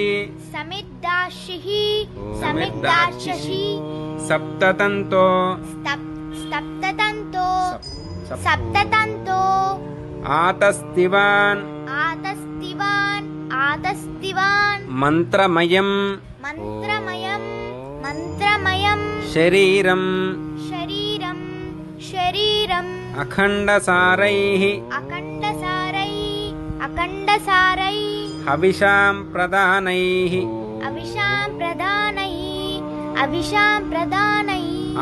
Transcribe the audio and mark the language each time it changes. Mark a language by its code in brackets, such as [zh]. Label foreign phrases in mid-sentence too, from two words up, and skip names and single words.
[sa] సమిద్దాశిః సమిద్దాశిః సప్తతంతో సప్తతంతో సప్తతంతో ఆతస్తివాన్ ఆతస్తివాన్ ఆతస్తివాన్ మంత్రమయం మంత్రమయం अन्नमयं शरीरं शरीरं शरीरं अखण्डसारैः अखण्डसारैः हविषां प्रदानैः अविशां प्रदानैः